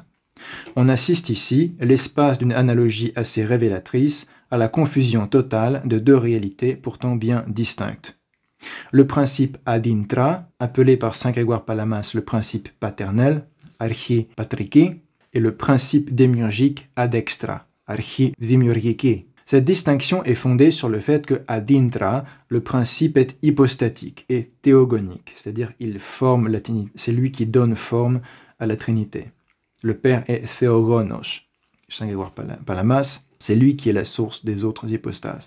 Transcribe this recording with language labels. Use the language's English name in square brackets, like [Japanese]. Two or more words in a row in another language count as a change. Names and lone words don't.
[French] On assiste ici, l'espace d'une analogie assez révélatrice, à la confusion totale de deux réalités pourtant bien distinctes. Le principe [Latin] ad intra, [French] appelé par saint Grégoire Palamas le principe paternel, [Greek] ἀρχὴ πατρική, [French] et le principe démiurgique [Latin] ad extra, [Greek] ἀρχὴ δημιουργική. [French] Cette distinction est fondée sur le fait que [Latin] ad intra, [French] le principe est hypostatique et théogonique, c'est-à-dire c'est lui qui donne forme à la Trinité. Le Père est théogonos. Saint Grégoire Palamas, c'est lui qui est la source des autres hypostases.